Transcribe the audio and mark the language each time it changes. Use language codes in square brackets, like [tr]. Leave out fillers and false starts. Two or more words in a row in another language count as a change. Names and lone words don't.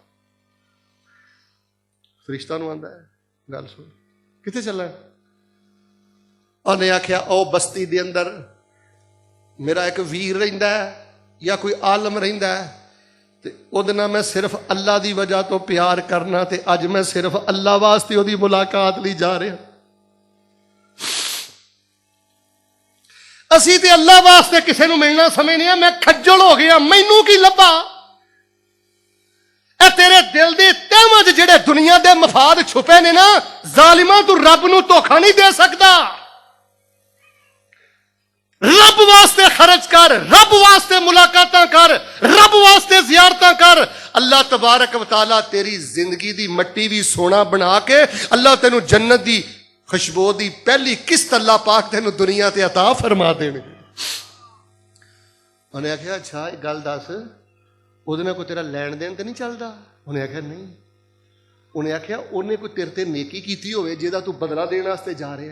[pa] ਫ਼ਰਿਸ਼ਤਾ ਨੂੰ ਆਂਦਾ ਹੈ ਗੱਲ ਸੁਣ ਕਿੱਥੇ ਚੱਲਾ, ਉਨ੍ਹੇਂ ਆਖਿਆ ਓ ਬਸਤੀ ਦੇ ਅੰਦਰ ਮੇਰਾ ਇਕ ਵੀਰ ਰਹਿੰਦਾ ਹੈ ਯਾ ਕੋਈ ਆਲਮ ਰਹਿੰਦਾ ਹੈ ਤੇ ਉਹਦੇ ਨਾਲ ਮੈਂ ਸਿਰਫ਼ ਅੱਲਾਹ ਦੀ ਵਜ੍ਹਾ ਤੋਂ ਪਿਆਰ ਕਰਨਾ ਤੇ ਅੱਜ ਮੈਂ ਸਿਰਫ਼ ਅੱਲਾਹ ਵਾਸਤੇ ਉਹਦੀ ਮੁਲਾਕਾਤ ਲਈ ਜਾ ਰਿਹਾ। ਅਸੀਂ ਤੇ ਅੱਲਾ ਵਾਸਤੇ ਕਿਸੇ ਨੂੰ ਮਿਲਣਾ ਸਮਝਦੇ ਆ। ਮੈਂ ਖੱਜਲ ਹੋ ਗਿਆ, ਮੈਨੂੰ ਕੀ ਲੱਭਾ। ਇਹ ਤੇਰੇ ਦਿਲ ਦੇ ਤਹਿਵਾਂ 'ਚ ਜਿਹੜੇ ਦੁਨੀਆ ਦੇ ਮਫਾਦ ਛੁਪੇ ਨੇ ਨਾ, ਜ਼ਾਲਿਮਾਂ, ਤੂੰ ਰੱਬ ਨੂੰ ਧੋਖਾ ਨਹੀਂ ਦੇ ਸਕਦਾ। ਰੱਬ ਵਾਸਤੇ ਖਰਚ ਕਰ, ਰੱਬ ਵਾਸਤੇ ਮੁਲਾਕਾਤਾਂ ਕਰ, ਰੱਬ ਵਾਸਤੇ ਜ਼ਿਆਰਤਾਂ ਕਰ। [ar] الله تبارك وتعالى [pa] ਤੇਰੀ ਜ਼ਿੰਦਗੀ ਦੀ ਮਿੱਟੀ ਵੀ ਸੋਨਾ ਬਣਾ ਕੇ ਅੱਲਾਹ ਤੈਨੂੰ ਜੰਨਤ ਦੀ ਖੁਸ਼ਬੂ ਦੀ ਪਹਿਲੀ ਕਿਸ਼ਤ ਅੱਲਾਹ ਪਾਕ ਤੈਨੂੰ ਦੁਨੀਆ ਤੇ عطا ਫਰਮਾ ਦੇਣਗੇ। ਉਹਨੇ ਆਖਿਆ ਅੱਛਾ ਇਹ ਗੱਲ ਦੱਸ, ਉਹਦੇ ਨਾਲ ਕੋਈ ਤੇਰਾ ਲੈਣ ਦੇਣ ਤੇ ਨਹੀਂ ਚੱਲਦਾ? ਉਹਨੇ ਆਖਿਆ ਨਹੀਂ। ਉਹਨੇ ਆਖਿਆ ਉਹਨੇ ਕੋਈ ਤੇਰੇ ਤੇ ਨੇਕੀ ਕੀਤੀ ਹੋਵੇ ਜਿਹਦਾ ਤੂੰ ਬਦਲਾ ਦੇਣ ਵਾਸਤੇ ਜਾ ਰਿਹਾ?